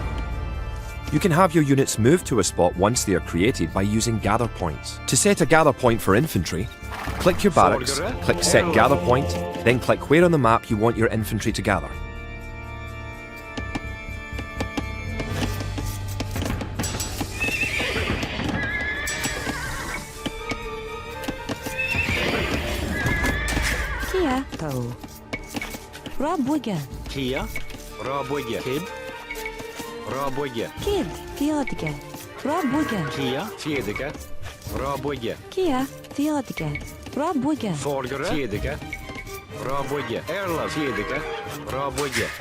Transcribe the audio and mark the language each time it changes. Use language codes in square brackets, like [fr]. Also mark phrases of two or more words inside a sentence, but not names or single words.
[en] You can have your units move to a spot once they are created by using gather points. To set a gather point for infantry, click your barracks, click Set Gather Point, then click where on the map you want your infantry to gather. Kia. To. Rabuga. Kia. Raboye. Kid. Raboye. Kid. Fiodga. Rabuga. Kia. Fjedike. Raboye. Kia. Fiodga. Rabuga. Forgere. Fjedike. Raboye. Erla. Fjedike. Raboye.